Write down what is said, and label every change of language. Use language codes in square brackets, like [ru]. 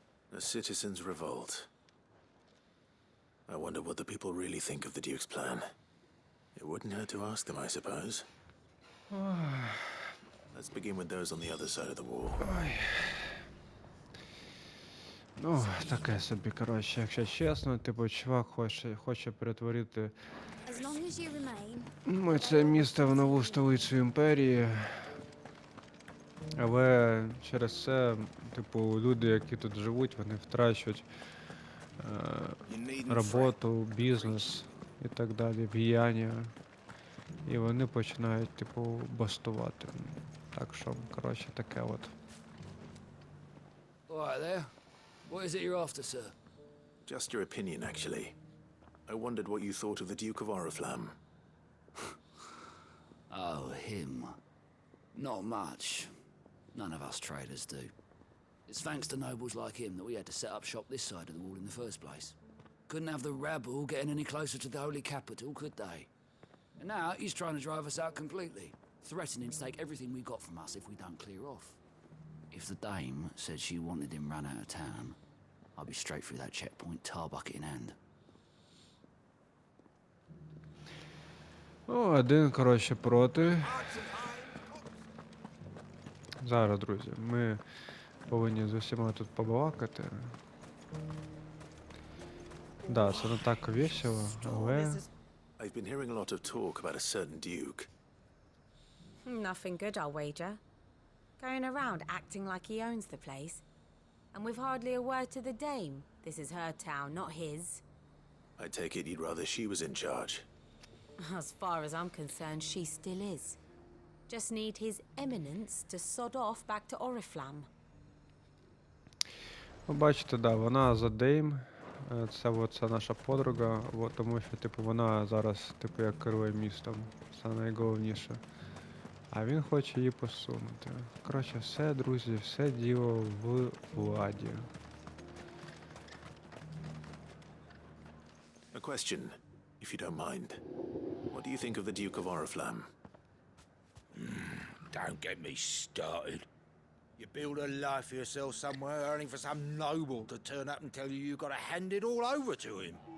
[en] The citizens revolt. I wonder what the people really think of the Duke's plan. It wouldn't hurt to ask them, I suppose. Let's begin with those on the other side of the wall. [uk] Ну, таке собі, коротше, якщо чесно, типу, чувак хоче перетворити [en] As long as you remain. [uk] це місто в нову столицю імперії. Але через це, типу, люди, які тут живуть, вони втрачають роботу, бізнес і так далі, влияння. І вони починають, типу, бастувати. Так що, коротше, таке от. [en] All right there. What is it you're after, sir? Just your opinion, actually. I wondered what you thought of the Duke of Oriflamme. Oh, him. Not much. None of us traders do. It's thanks to nobles like him that we had to set up shop this side of the wall in the first place. Couldn't have the rabble getting any closer to the holy capital, could they? And now he's trying to drive us out completely, threatening to take everything we got from us if we don't clear off. If the dame said she wanted him run out of town, I'll be straight through that checkpoint, tar bucket in hand. [uk] Один, коротше, проти. Зараз, друзі, ми повинні з усіма тут побалакати. Да, це не так весело, але... [en] I've been hearing a lot of talk about a certain Duke. Nothing good, I'll wager. Going around acting like he owns the place. And with hardly a word to the dame. This is her town, not his. I take it you'd rather she was in charge. As far as I'm concerned, she still is. Just need his eminence to sod off back to Oriflamme. [uk] Ви бачите, да, вона за Дейм. Це наша подруга, тому що, типу, вона зараз, типу, як керує містом. Це найголовніше. А він хоче її посунути. Коротше, все, друзі, все діло в владі. [en] A question, if you don't mind. What do you think of the Duke of Oriflamme? Don't get me started. You build a life for yourself somewhere, earning for some noble to turn up and tell you you've got to hand it all over to him.